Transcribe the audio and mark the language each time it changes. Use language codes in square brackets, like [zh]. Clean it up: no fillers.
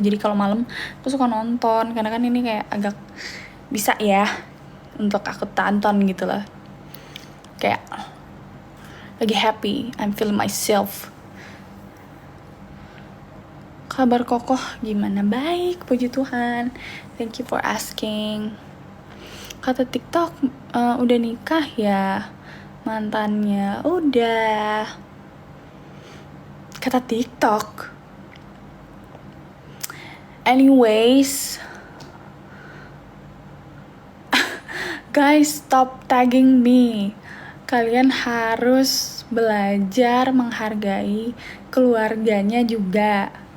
[id] Jadi kalau malam aku suka nonton karena kan ini kayak agak bisa ya untuk aku tonton gitu loh. Kayak lagi [en] happy, I'm feeling myself. [id] Kabar Kokoh gimana? Baik, puji Tuhan. [en] Thank you for asking. [id] Kata TikTok, udah nikah ya mantannya? Udah. Kata TikTok. [en] Anyways, guys, stop tagging me. [id] Kalian harus belajar menghargai keluarganya juga.